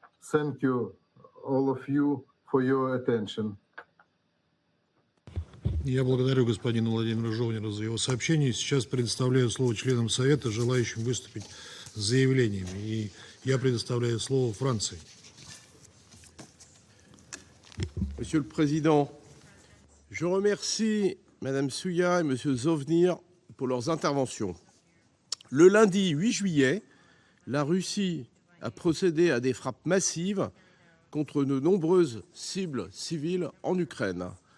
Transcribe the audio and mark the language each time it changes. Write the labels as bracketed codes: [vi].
[en] Thank you, all of you, for your attention. [ru] Я благодарю господина Владимира Жовнера за его сообщение. Сейчас предоставляю слово членам Совета, желающим выступить с заявлениями. И я предоставляю слово Франции. [fr] Monsieur le Président, je remercie Madame Souya et Monsieur Zovnir pour leurs interventions. Le lundi 8 juillet, la Russie a procédé à des frappes massives contre de nombreuses cibles civiles en Ukraine.